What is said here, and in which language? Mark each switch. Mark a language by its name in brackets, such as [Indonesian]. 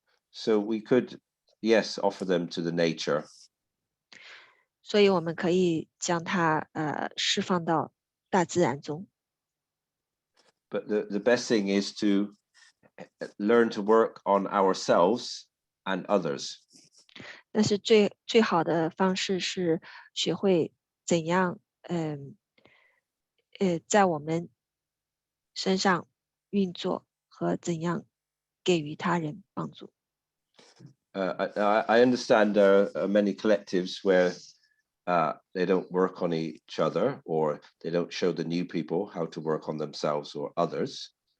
[English] So we could, yes, offer them to the nature. [Chinese] 所以我们可以将它释放到大自然中。 [English] But the best thing is to learn to work on ourselves and others. [Chinese] 但是最好的方式是学会怎样，在我们身上运作和怎样给予他人帮助。 [English] I understand there are many collectives where they don't work on each other, or they don't show the new people how to work on themselves or others.